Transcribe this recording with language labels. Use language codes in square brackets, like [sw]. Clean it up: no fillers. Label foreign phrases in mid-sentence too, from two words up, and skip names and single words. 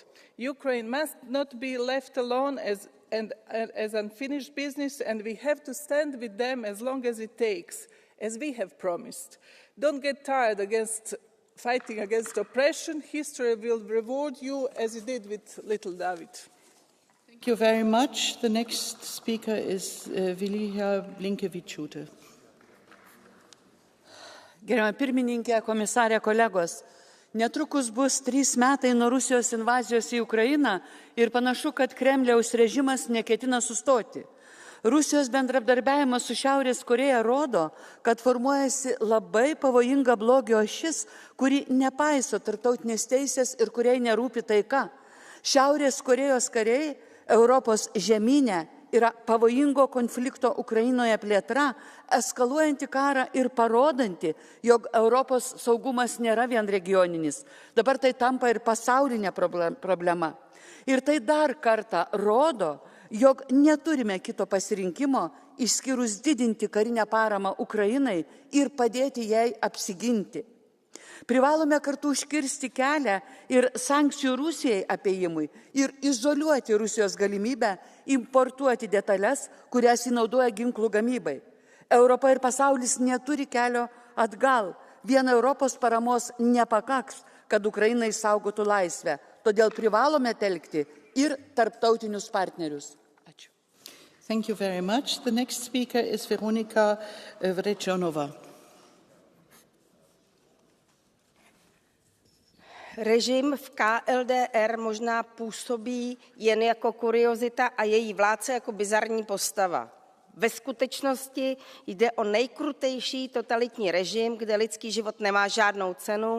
[en] Ukraine must not be left alone as unfinished business, and we have to stand with them as long as it takes, as we have promised. Don't get tired fighting against oppression. History will reward you as it did with little David. Thank you very much. The next speaker is Vilija Blinkevičiūtė. [lt] Gerbiama pirmininkė, komisarė, kolegos, netrukus bus 3 metai nuo Rusijos invazijos į Ukrainą ir panašu, kad Kremliaus režimas neketina sustoti. Rusijos bendradarbiavimas su Šiaurės Koreja rodo, kad formuojasi labai pavojinga blogio ašis, kuri nepaiso tarptautinės teisės ir kuriai nerūpi taika. Šiaurės Korejos kariai Europos žemynė yra pavojingo konflikto Ukrainoje plėtra, eskaluojanti karą ir parodanti, jog Europos saugumas nėra vien regioninis. Dabar tai tampa ir pasaulinė problema. Ir tai dar kartą rodo, jog neturime kito pasirinkimo, išskyrus didinti karinę paramą Ukrainai ir padėti jai apsiginti. Privalome kartu užkirsti kelią ir sankcijų Rusijai apėjimui ir izoliuoti Rusijos galimybę importuoti detalės, kurias įnaudoja ginklų gamybai. Europa ir pasaulis neturi kelio atgal. Vien Europos paramos nepakaks, kad Ukraina išsaugotų laisvę. Todėl privalome telkti ir tarptautinius partnerius. Ačiū. [en] Thank you very much. The next speaker is Veronika Vrecionova. [cs] Režim v KLDR možná působí jen jako kuriozita a její vládce jako bizarní postava. Ve skutečnosti jde o nejkrutejší totalitní režim, kde lidský život nemá žádnou cenu.